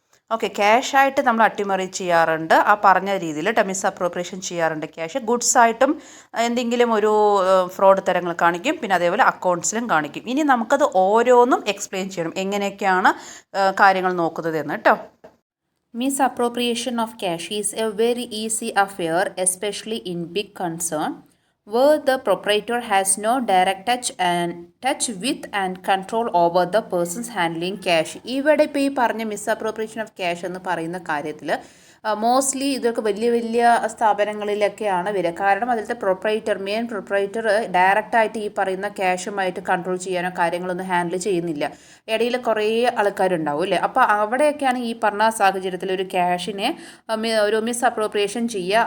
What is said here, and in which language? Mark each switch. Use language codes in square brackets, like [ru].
[ml] Okay, ക്യാഷായിട്ട് നമ്മൾ അട്ടിമറി ചെയ്യാറുണ്ട്, ആ പറഞ്ഞ രീതിയിൽ മിസ് അപ്രോപ്രിയേഷൻ ചെയ്യാറുണ്ട് ക്യാഷ്. ഗുഡ്സായിട്ടും എന്തെങ്കിലും ഒരു ഫ്രോഡ് തരങ്ങൾ കാണിക്കും, പിന്നെ അതേപോലെ അക്കൗണ്ട്സിലും കാണിക്കും. ഇനി നമുക്കത് ഓരോന്നും എക്സ്പ്ലെയിൻ ചെയ്യണം, എങ്ങനെയൊക്കെയാണ് കാര്യങ്ങൾ നോക്കുന്നത് എന്ന് കേട്ടോ. [en] Misappropriation of cash is a very easy affair, especially in big concern, where the proprietor has no direct touch with and control over the persons handling cash. [ml] ഇവിടെ ഇപ്പോൾ ഈ പറഞ്ഞ മിസ്അപ്രോപ്രിയേഷൻ ഓഫ് ക്യാഷ് എന്ന് പറയുന്ന കാര്യത്തിൽ മോസ്റ്റ്ലി ഇതൊക്കെ വലിയ വലിയ സ്ഥാപനങ്ങളിലൊക്കെയാണ് വരിക. കാരണം അതിലത്തെ മെയിൻ പ്രൊപ്പറേറ്റർ ഡയറക്റ്റായിട്ട് ഈ പറയുന്ന ക്യാഷുമായിട്ട് കൺട്രോൾ ചെയ്യാനോ കാര്യങ്ങളൊന്നും ഹാൻഡിൽ ചെയ്യുന്നില്ല. ഇടയിൽ കുറേ ആൾക്കാരുണ്ടാവും അല്ലേ? അപ്പോൾ അവിടെയൊക്കെയാണ് ഈ പറഞ്ഞ സാഹചര്യത്തിൽ ഒരു ക്യാഷിനെ ഒരു മിസ്അപ്രോപ്രിയേഷൻ ചെയ്യുക.